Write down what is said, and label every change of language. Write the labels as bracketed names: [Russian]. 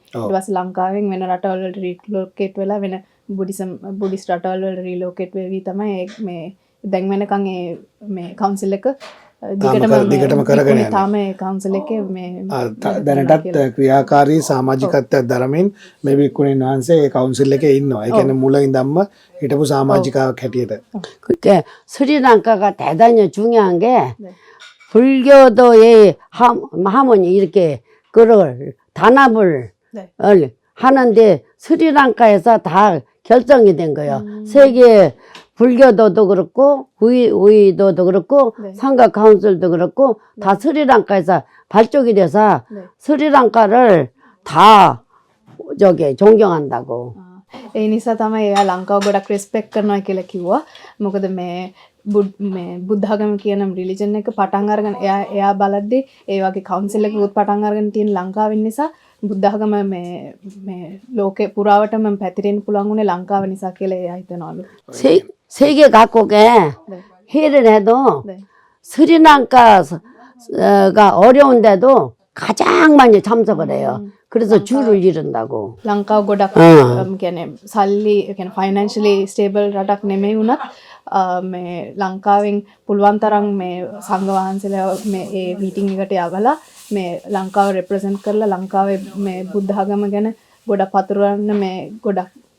[Sinhala] ඊට පස්සේ ලංකාවෙන් වෙන රටවල් වලට රීලෝකේට් වෙලා වෙන බුද්දිස්ට් රටවල් වලට රීලෝකේට් වෙවි තමයි මේ දැන් වෙනකන් මේ කවුන්සිල් එක දිගටම කරගෙන යනවා. තාම ඒ කවුන්සිල් එකේ මේ දැනටත් ක්‍රියාකාරී සමාජිකත්වයක් දරමින් මේ බිකුණින් වහන්සේ ඒ කවුන්සිල් එකේ ඉන්නවා. ඒ කියන්නේ මුල ඉඳන්ම හිටපු සමාජිකාවක් හැටියට. [Korean] 그때 스리랑카가 대단히 중요한 게 불교도의 하모니 이렇게 그걸 단합을 하는데 스리랑카에서 다 결정이 된 거예요. 세계 불교도도 그렇고 우이도도 그렇고 상가 카운슬도 그렇고 다 스리랑카에서 발족이 돼서 스리랑카를 다 저기 존경한다고. [Sinhala] ඒ නිසා තමයි එයා ලංකාව ගොඩක් රෙස්පෙක්ට් කරනවා කියලා කිව්වා. මොකද මේ බුද්ධාගම කියන රිලිජන් එක පටන් අරගෙන එයා බලද්දී ඒ වගේ කවුන්සිල් එකකුත් පටන් අරගෙන තියෙන ලංකාවෙන් නිසා බුද්ධාගම මේ ලෝකේ පුරාවටම පැතිරෙන්න පුළුවන් උනේ ලංකාව නිසා කියලා එයා හිතනවලු. [Korean] 세계 각국에 회의를 해도 스리랑카가 어려운데도 가장 많이 참석을 해요. 그래서 줄을 이룬다고. [Sinhala] ලංකාව ගොඩක් කියන්නේ සල්ලි කියන්නේ ෆයිනෑන්ෂලි ස්ටේබල් රටක් නෙමෙයි වුණත් මේ ලංකාවෙන් පුළුවන් තරම් මේ සංඝ වහන්සේලා මේ ඒ මීටින් එකට යවලා මේ ලංකාව රෙප්‍රසන්ට් කරලා ලංකාවේ මේ බුද්ධ ආගම ගැන ගොඩක් පතුරවන්න මේ ගොඩක්